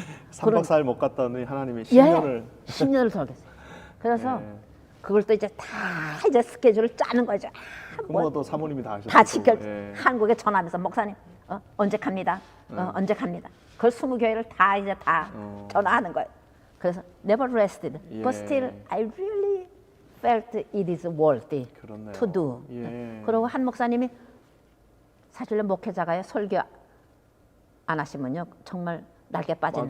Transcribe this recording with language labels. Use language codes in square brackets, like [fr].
[ko] 3박 4일 못 갔다니 하나님이 예, 10년을 10년을 돌겠어요. 그래서 예. 그걸 또 이제 다 이제 스케줄을 짜는 거죠. 그뭐또 사모님이 다 하셨고. 다 지켜 예. 한국에 전화하면서 목사님 언제 갑니다. 언제 갑니다. 그걸 20교회를 다 이제 다 전화하는 거예요. 그래서 [en] never rested, 예. but still I really felt it is worthy [ko] 그렇네요. [en] to do. [ko] 예. 그리고 한 목사님이 사실 목회자가요 설교 안 하시면요 정말 날개 빠지는.